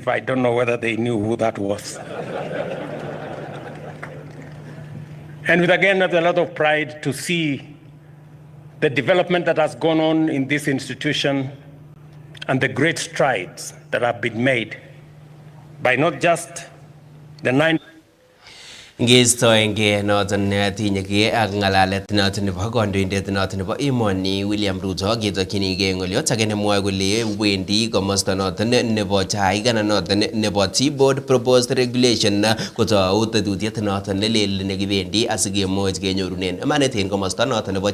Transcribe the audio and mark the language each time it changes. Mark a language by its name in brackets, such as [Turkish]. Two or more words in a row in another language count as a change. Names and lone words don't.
[English] I don't know whether they knew who that was. And with again, a lot of pride to see the development that has gone on in this institution and the great strides that have been made by not just the 9 [Kalenjin] Ngistoenge noton tinyege ak ngalalet noton nebo kandoindet noton nebo emoni William Ruto ketokyinige ngoliot age nemwoe kole wendi komosta noton nebo chaik anan noton nebo T-board [English] proposed regulation [Kalenjin] kotou tetutiet noton nelel nekibendi asikemuch kenyorunen imanit en komosta noton nebo